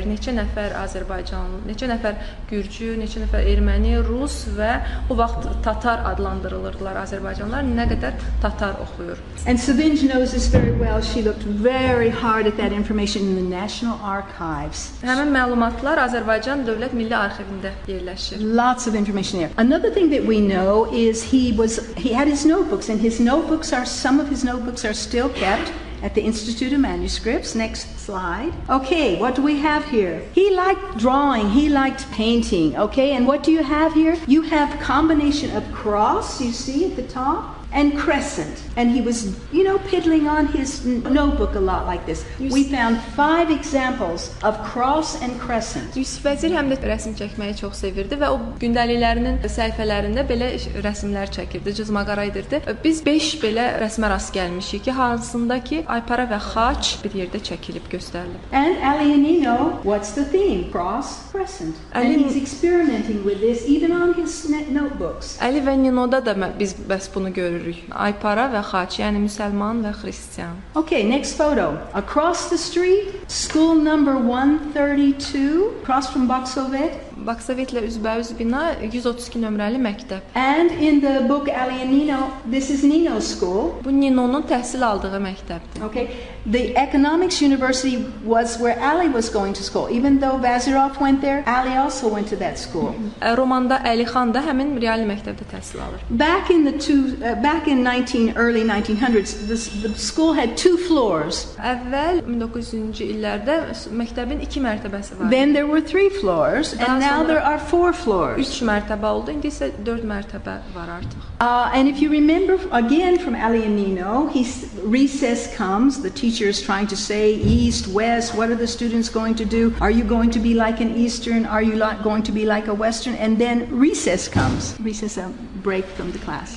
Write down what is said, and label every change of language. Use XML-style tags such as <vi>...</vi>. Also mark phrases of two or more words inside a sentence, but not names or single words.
<az>Neçə nəfər Azərbaycanlı, neçə nəfər gürcü, neçə nəfər erməni, rus və o vaxt tatar adlandırılırdılar Azərbaycanlılar. Nə qədər tatar oxuyur.</az> <en>And Savinj knows this very well. She looked very hard at that information in the National Archives.</en> <az>Həmin məlumatlar Azərbaycan Dövlət Milli Arxivində yerləşir.</az> <en>Lots of information there. Another thing that we know is he had his notebooks, and some of his notebooks are still kept at the Institute of Manuscripts. Next slide. Okay, what do we have here? He liked drawing, he liked painting, okay? And what do you have here? You have a combination of cross, you see at the top, and crescent. And he was, piddling on his notebook a lot like this. We found 5 examples of cross and crescent.</en> <az>Yusif Vəzir həm də rəsm çəkməyi çox sevirdi və o gündəliklərinin səhifələrində belə rəsmlər çəkirdi, cızmaqara edirdi. Biz 5 belə rəsmə rast gəlmişik ki, hansında ki aypara və xaç bir yerdə çəkilib göstərilib.</az> <en>And Ali and Nino, what's the theme? Cross, crescent. And he's experimenting with this even on his notebooks.</en> <az>Ali və Ninoda da biz bəs bunu görürük. Aypara və xaç, yəni müsəlman və xristian.</az> <en>Okay, next photo. Across the street, school number 132, across from Baksovet.</en> <az>Baksovetlə üzbəüz bina 132 nömrəli məktəb.</az> <en>And in the book Ali and Nino, this is Nino's school.</en> <az>Bu Ninonun təhsil aldığı məktəbdir.</az> <en>Okay. The Economics University was where Ali was going to school. Even though Vazirov went there, Ali also went to that school.</en> <az>Romanda Əlixan da həmin real məktəbdə təhsil alır.</az> <en>Back in early 1900s, the school had 2 floors.</en> <az>Əvvəl 1900-cü illərdə məktəbin 2 mərtəbəsi var.</az> <en>Then there were 3 floors, and now there are 4 floors.</en> <az>3 mərtəbə oldu, indi isə 4 mərtəbə var artıq.</az> <en>And if you remember again from Ali and Nino, recess comes, the teacher is trying to say east, west, what are the students going to do? Are you going to be like an Eastern? Are you going to be like a Western? And then recess comes. Recess, a break from the class.</en>